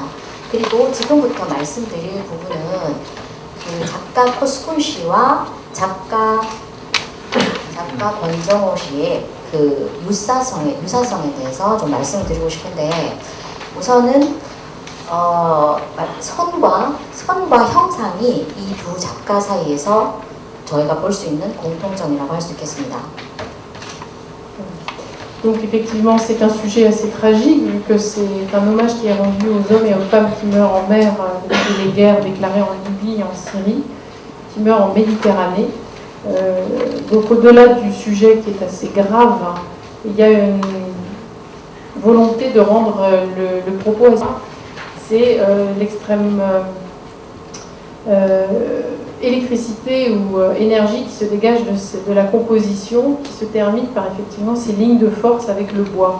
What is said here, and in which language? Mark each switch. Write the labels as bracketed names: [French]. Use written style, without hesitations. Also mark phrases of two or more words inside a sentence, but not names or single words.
[Korean] 그리고 지금부터 말씀드릴 부분은 그 작가 코스쿤 씨와 작가 권정호 씨의 그 유사성에 대해서 좀 말씀드리고 싶은데 우선은 선과 형상이 이 두 작가 사이에서 저희가 볼 수 있는 공통점이라고 할 수 있겠습니다. [French] Donc effectivement, c'est un sujet assez tragique, vu que c'est un hommage qui est rendu aux hommes et aux femmes qui meurent en mer depuis les guerres déclarées en Libye et en Syrie, qui meurent en Méditerranée. Donc au-delà du sujet qui est assez grave, il y a une volonté de rendre le propos, c'est l'extrême électricité ou énergie qui se dégage de la composition, qui se termine par effectivement ces lignes de force avec le bois.